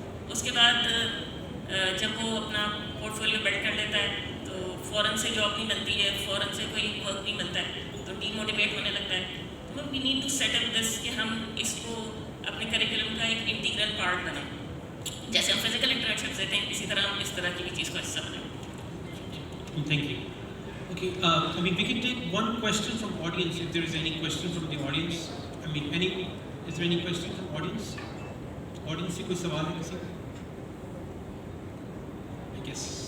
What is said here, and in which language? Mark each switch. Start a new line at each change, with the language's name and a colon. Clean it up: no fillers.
Urdu: اس کے بعد جب وہ اپنا پورٹ فولیو بلڈ کر لیتا ہے تو فوراً سے جاب نہیں ملتی ہے، فوراً سے کوئی ورک نہیں ملتا ہے، تو ڈی موٹیویٹ ہونے لگتا ہے. تو
English: we need to set up this
Urdu: کہ ہم اس کو اپنے کریکولم کا ایک انٹیگرل پارٹ بنائیں. جیسے ہم فزیکل انٹریکشن دیتے ہیں اسی طرح ہم اس طرح کی بھی چیز کو حصہ بنائیں.
English: Thank you. Okay, we can take one question from audience if there is any question from the audience. Is there any question from audience?
Urdu: Audience سے کوئی سوال ہے کسی کا؟
English: I guess.